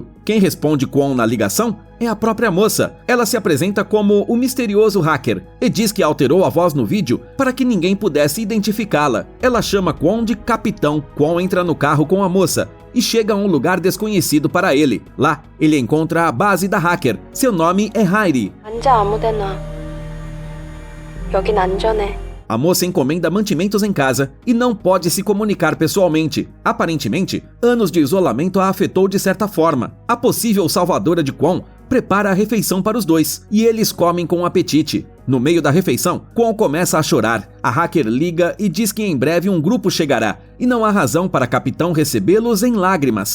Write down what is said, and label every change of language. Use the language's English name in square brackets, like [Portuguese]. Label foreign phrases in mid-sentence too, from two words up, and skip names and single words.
[Portuguese] Quem responde Kwon na ligação é a própria moça. Ela se apresenta como o misterioso hacker e diz que alterou a voz no vídeo para que ninguém pudesse identificá-la. Ela chama Kwon de capitão. Kwon entra no carro com a moça e chega a um lugar desconhecido para ele. Lá, ele encontra a base da hacker. Seu nome é Hairi. [Korean] 앉아 아무데나. 여긴 안전해. [Portuguese] A moça encomenda mantimentos em casa e não pode se comunicar pessoalmente. Aparentemente, anos de isolamento a afetou de certa forma. A possível salvadora de Kwon prepara a refeição para os dois e eles comem com apetite. No meio da refeição, Kwon começa a chorar. A hacker liga e diz que em breve um grupo chegará e não há razão para Capitão recebê-los em lágrimas.